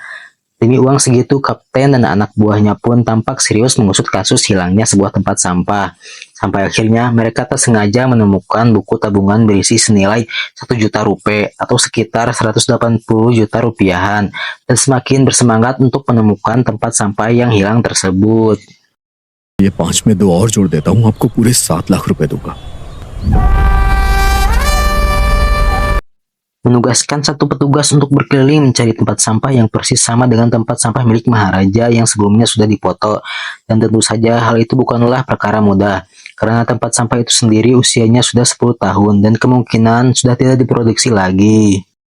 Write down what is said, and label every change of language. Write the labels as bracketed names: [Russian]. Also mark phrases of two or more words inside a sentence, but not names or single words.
[Indonesian] Demi uang segitu, kapten dan anak buahnya pun tampak serius mengusut kasus hilangnya sebuah tempat sampah. Sampai akhirnya mereka tak sengaja menemukan buku tabungan berisi senilai 1 juta rupiah atau sekitar 180 juta rupiahan, dan semakin bersemangat untuk menemukan tempat sampah yang hilang tersebut. [Hindi] ये 5 में 2 और जोड़ देता हूँ, आपको पूरे 7 लाख रुपए दूंगा। [Indonesian] Menugaskan satu petugas untuk berkeliling mencari tempat sampah yang persis sama dengan tempat sampah milik Maharaja yang sebelumnya sudah dipoto. Dan tentu saja hal itu bukanlah perkara mudah, karena tempat sampah itu sendiri usianya sudah 10 tahun dan kemungkinan sudah tidak diproduksi lagi.